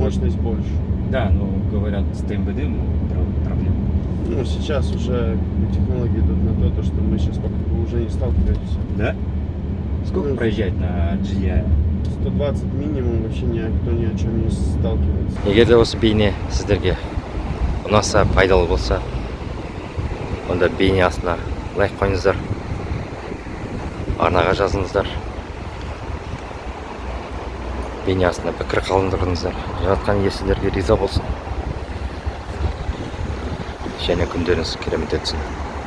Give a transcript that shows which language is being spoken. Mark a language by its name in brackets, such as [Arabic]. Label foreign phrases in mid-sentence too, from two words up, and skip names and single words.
[Russian] мощность больше. Да, ну говорят, с ТМБД проблем. Ну, сейчас уже технологии идут на то, что мы сейчас пока уже не сталкиваемся. Да? Сколько Ну, проезжать на GDI? 120 минимум, вообще никто ни о чем не сталкивается. [Kazakh] Егер де осы бейне сіздерге ұнаса, пайдалы болса, онда бейне астына лайк қойыңыздар, арнаға жазыңыздар, бейне астына пікір қалдырыңыздар, жаратқан ие сіздерге риза болсын және күндеріңіз керемет өтсін.